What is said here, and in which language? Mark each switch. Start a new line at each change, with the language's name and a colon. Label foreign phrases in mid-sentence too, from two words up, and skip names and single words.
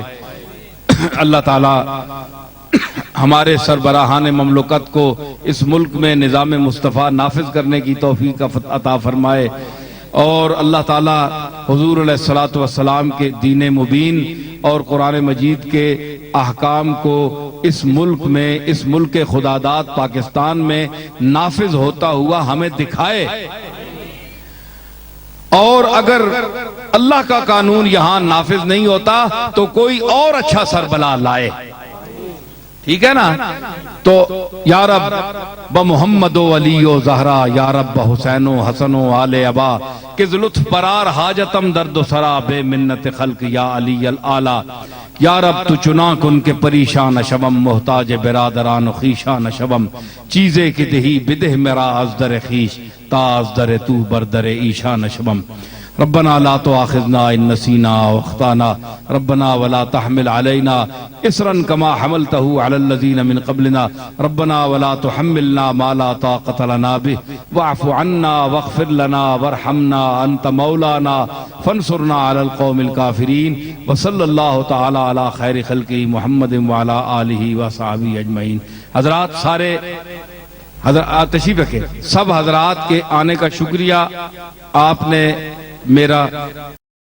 Urdu: اللہ تعالیٰ ہمارے سربراہان مملکت کو اس ملک میں نظام مصطفیٰ نافذ کرنے کی توفیق عطا فرمائے، اور اللہ تعالیٰ حضور علیہ السلام کے دین مبین اور قرآن مجید کے احکام کو اس ملک میں، اس ملک خداداد پاکستان میں نافذ ہوتا ہوا ہمیں دکھائے، اور اگر اللہ کا قانون یہاں نافذ نہیں ہوتا تو کوئی اور اچھا سربراہ لائے، ٹھیک ہے نا؟
Persian: تو یا رب بمحمد و علی و زہرا، یا رب بحسین و حسن و آل ابا، کز لطف برار حاجتم درد و سرا بے منت خلق یا علی العالی، یا رب تو چنا کن کے پریشان شبم، محتاج برادران و خیشان شبم، چیزے کی دہی بدہ میرا از در خیش، تا از در تو بردر ایشان شبم۔
Arabic: ربنا لا تؤاخذنا ان نسینا واخطانا، ربنا ولا تحمل علينا اسرا كما حملته على الذين من قبلنا، ربنا ولا تحملنا ما لا طاقة لنا به، واعف عنا واغفر لنا وارحمنا انت مولانا فانصرنا على القوم الكافرين، وصلى الله تعالى على خير خلقه محمد وعلى آله وصحبه اجمعین۔
Urdu: حضرات سارے حضرات تشریف رکھیں، سب حضرات کے آنے کا شکریہ، آپ نے میرا